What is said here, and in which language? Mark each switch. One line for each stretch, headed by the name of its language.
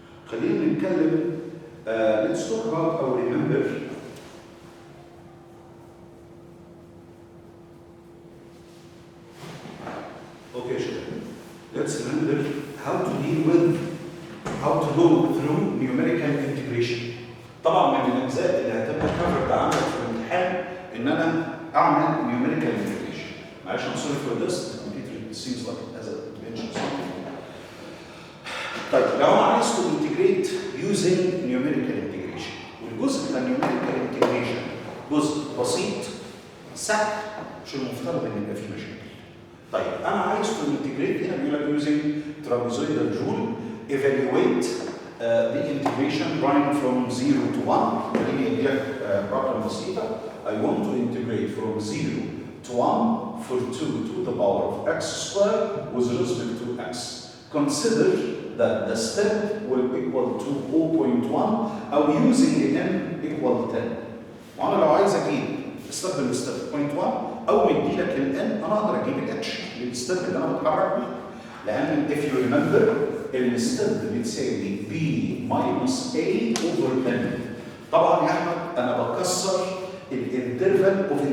English: خلينا نتكلم let's talk about or remember okay شباب let's remember how to deal with how to go through numerical integration.
Arabic: طبعا من الاجزاء اللي هتبقى covered عندك في الامتحان ان انا اعمل numerical integration.
English: معلش I'm sorry for this, it seems like as a mentioned something.
Arabic: طيب لو انا عايز to integrate using numerical integration والجزء بتاع numerical integration جزء بسيط سهل مش المفترض ان يبقى فيه مشاكل.
English: طيب انا عايز to integrate هنا بيقول لك using trapezoidal rule evaluate the integration running from 0 to 1.
Arabic: خليني ادي لك رقم بسيطه.
English: I want to integrate from 0 to 1 for 2 to the power of x squared with respect to x. Consider that the step will equal to 0.1 أو using n equal 10.
Arabic: وأنا لو عايز أجيب استخدم الستep 0.1 أو مدي لك ال n أنا أقدر أجيب ال h للستep اللي أنا بتحرك بيه. لأن if you remember الستep بتساوي b minus a over n. طبعًا يا أحمد أنا بكسر الانترفال of